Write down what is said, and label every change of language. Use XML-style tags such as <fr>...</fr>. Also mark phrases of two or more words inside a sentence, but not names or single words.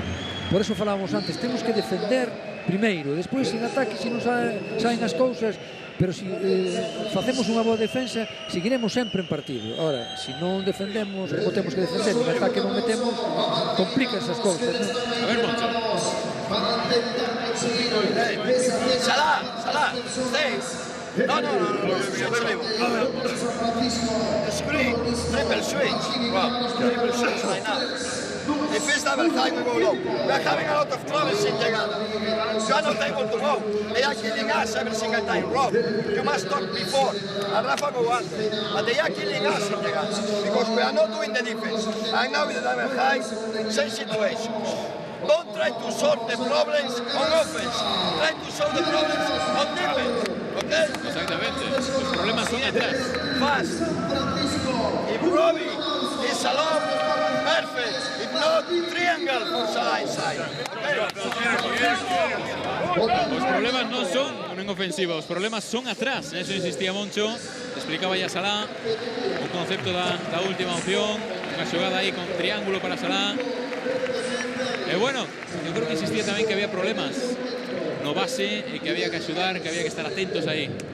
<gl>Por eso falábamos antes, temos que defender primeiro, despois en ataque se non saen as cousas, pero se facemos unha boa defensa, seguiremos sempre en partido. Ahora, se non defendemos, como temos que defender, en ataque non metemos, complican esas cousas, non? A ver, Moncho.</gl> <en>Salah, stay. No. Screen, triple switch. Wow, triple switch right now. If it's double time, we go low. We're having a lot of trouble in llegada. You are not able to go. They are killing us every single time. Rob, you must talk before. And Rafa go under. But they are killing us in llegada. Because we are not doing the defense. And now with the double high, same situation. Don't try to solve the problems on offense. Try to solve the problems on defense. Okay?</en> <es>Exactamente. Los problemas son atrás.</es> <en>Fast. If Robbie is alone, perfect. If not, triangle for Salah inside.</en> <gl>Os problemas non son en ofensiva, os problemas son atrás. Eso insistía Moncho. Explicaba ya Salah un concepto da última opción. Unha xogada aí con triángulo para Salah. E bueno, yo creo que insistía tamén que había problemas no base e que había que axudar, que había que estar atentos aí.</gl>